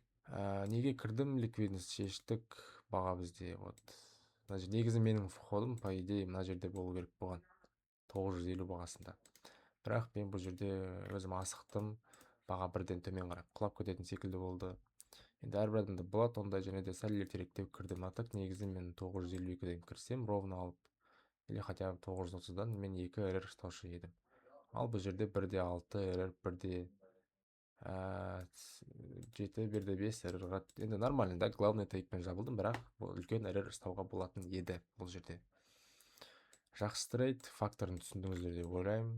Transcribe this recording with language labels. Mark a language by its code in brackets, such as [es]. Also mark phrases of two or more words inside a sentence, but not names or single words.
[kk] Неге кірдім, ликвидность шештік, баға бізде вот мына жер негізі менің входым [ru] по идее [kk] мына жерде болу керек болған 950 бағасында. Бірақ мен бұл жерде өзім асықтым, баға бірден төмен қарай құлап кететін секілді болды. Енді әрбір адамда болады ондай, және де сәл ертеректеу кірдім. [ru] А так [kk] негізі мен 952-ден кірсем ровно алып, [ru] или хотя бы [kk] 930-дан мен 2 эррор ұстаушы едім. Ал бұл жерде 1-6 эррор, 1-7, 1-5 эррорға, енді нормально да, главный тейкпен жабылдым, бірақ бұл үлкен эррор ұстауға болатын еді бұл жерде. Жақсы трейд, факторын түсіндіңіздер деп ойлаймын.